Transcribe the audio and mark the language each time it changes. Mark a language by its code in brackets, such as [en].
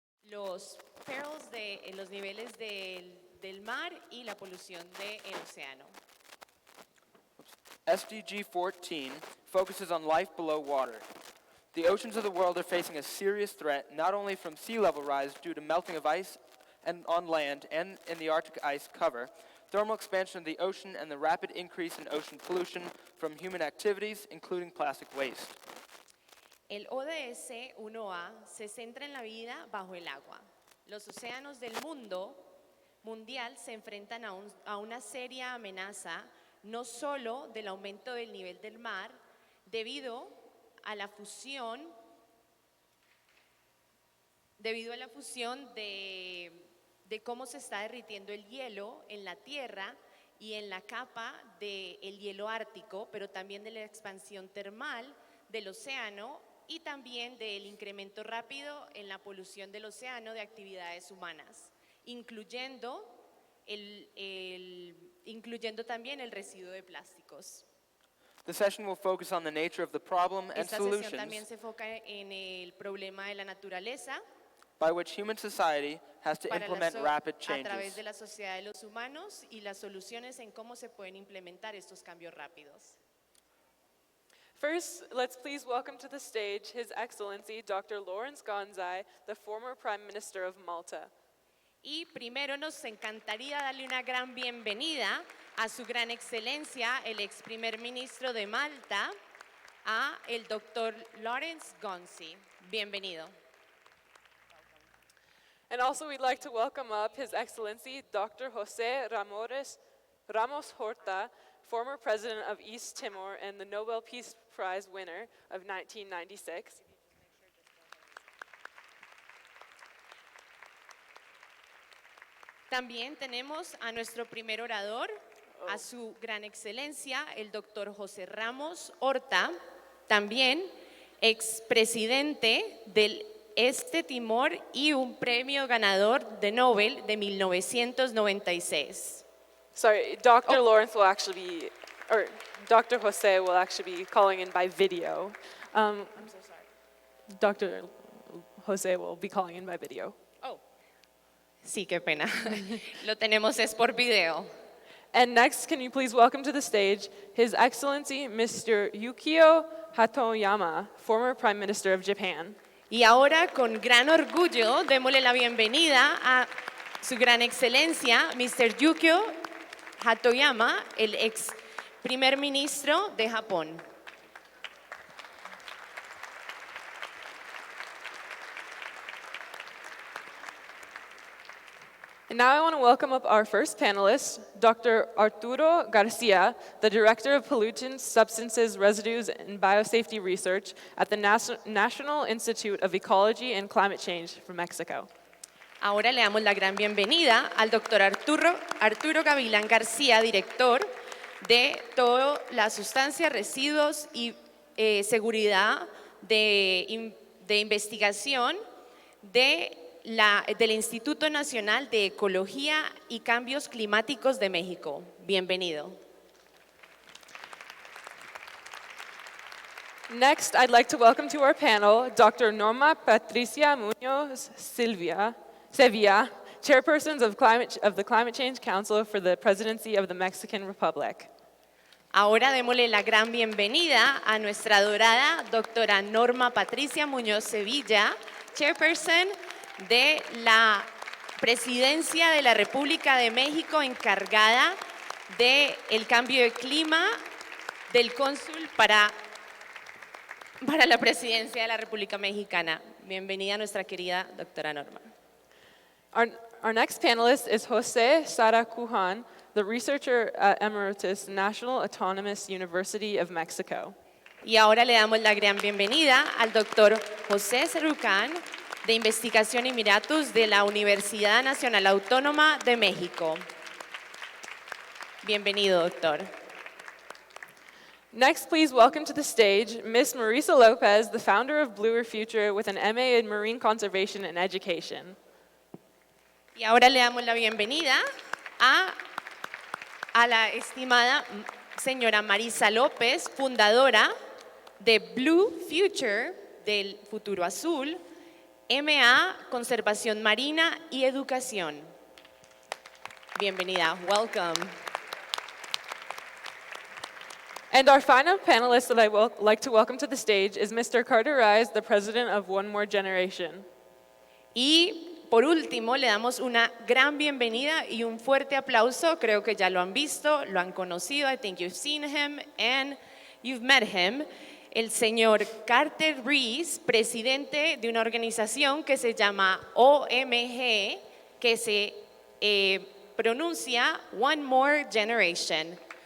[es] Los perils de los niveles del mar y la polución del océano. [en] SDG 14 focuses on life below water. The oceans of the world are facing a serious threat not only from sea level rise due to melting of ice and on land and in the Arctic ice cover, thermal expansion of the ocean, and the rapid increase in ocean pollution from human activities, including plastic waste. [es] El ODS 1A se centra en la vida bajo el agua. Los océanos del mundo mundial se enfrentan a una seria amenaza, no solo del aumento del nivel del mar, debido a la fusión de cómo se está derritiendo el hielo en la Tierra y en la capa del hielo ártico, pero también de la expansión termal del océano y también del incremento rápido en la polución del océano de actividades humanas, incluyendo también el residuo de plásticos. [en] The session will focus on the nature of the problem and [es] Esta sesión [en] solutions [es] también se enfoca en el problema de la naturaleza [en] by which human society has to [es] para [en] implement rapid [es] a través [en] changes. [es] de la sociedad de los humanos y las soluciones en cómo se pueden implementar estos cambios rápidos. [en] First, let's please welcome to the stage His Excellency Dr. Lawrence Gonzai, the former Prime Minister of Malta. [es] Y primero nos encantaría darle una gran bienvenida a su gran excelencia, el ex primer ministro de Malta, a el doctor Lawrence Gonzai. Bienvenido. [en] And also we'd like to welcome up His Excellency Dr. José Ramos Horta, former president of East Timor and the Nobel Peace Prize winner of 1996. [es] También tenemos a nuestro primer orador, a su gran excelencia, el doctor José Ramos Horta, también expresidente del Este Timor y un premio ganador de Nobel de 1996. [en] Sorry, Dr. Lawrence will actually be, or Dr. Jose will actually be calling in by video. I'm so sorry. Dr. Jose will be calling in by video. [es] Oh, sí, qué pena. Lo tenemos es por video. [en] And next, can you please welcome to the stage His Excellency Mr. Yukio Hatoyama, former Prime Minister of Japan. [es] Y ahora, con gran orgullo, démosle la bienvenida a su gran excelencia, Mr. Yukio Hatoyama, el ex primer ministro de Japón. [en] And now I want to welcome up our first panelist, Dr. Arturo Garcia, the Director of Pollutants, Substances, Residues, and Biosafety Research at the National Institute of Ecology and Climate Change from Mexico. [es] Ahora le damos la gran bienvenida al doctor Arturo Gavilán García, director de todas las sustancias, residuos y seguridad de investigación del Instituto Nacional de Ecología y Cambios Climáticos de México. Bienvenido. [en] Next, I'd like to welcome to our panel Dr. Norma Patricia Muñoz Sevilla, Chairperson of the Climate Change Council for the Presidency of the Mexican Republic. [es] Ahora démosle la gran bienvenida a nuestra adorada doctora Norma Patricia Muñoz Sevilla, Chairperson de la Presidencia de la República de México, encargada del cambio de clima, del cónsul para la Presidencia de la República Mexicana. Bienvenida nuestra querida doctora Norma. [en] Our next panelist is José Saracujan, the researcher at Emeritus National Autonomous University of Mexico. [es] Y ahora le damos la gran bienvenida al doctor José Sarucán, de Investigación Emeritus de la Universidad Nacional Autónoma de México. Bienvenido, doctor. [en] Next, please welcome to the stage Ms. Marisa Lopez, the founder of Bluer Future with an MA in Marine Conservation and Education. [es] Y ahora le damos la bienvenida a la estimada señora Marisa López, fundadora de Blue Future, del Futuro Azul, MA, Conservación Marina y Educación. Bienvenida, [en] welcome. And our final panelist that I would like to welcome to the stage is Mr. Carter Rise, the president of One More Generation. [es] Y por último, le damos una gran bienvenida y un fuerte aplauso. Creo que ya lo han visto, lo han conocido. [en] I think you've seen him and you've met him. [es] El señor Carter Rees, presidente de una organización que se llama OMG, que se pronuncia One More Generation.